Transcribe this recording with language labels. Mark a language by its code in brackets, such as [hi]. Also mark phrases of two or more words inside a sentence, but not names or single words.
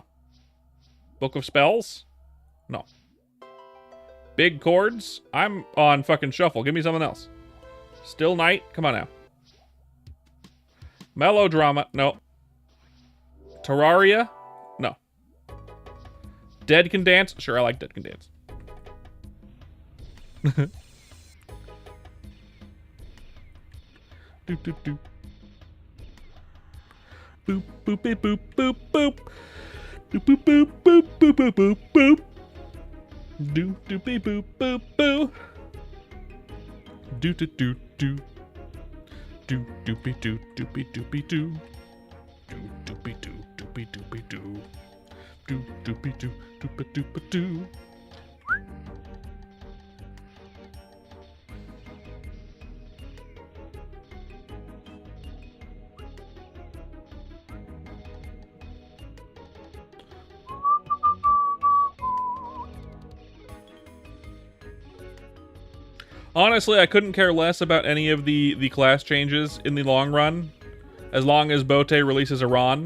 [en] Book of Spells? No. Big chords? I'm on fucking shuffle. Give me something else. Still Night? Come on now. Melodrama? No. Terraria? No. Dead Can Dance? Sure, I like Dead Can Dance. Doop doop doop. Boop boop beep, boop boop boop. Doop boop boop boop boop boop boop boop. Doop doop beep, boop boop boop. Doo doo doo doo. Do doopy doo doopy doopy doo. Do doopy doo doopy doopy doo. Do doopy doo doopa doopa doo. Honestly, I couldn't care less about any of the class changes in the long run, as long as Bote releases a Ron.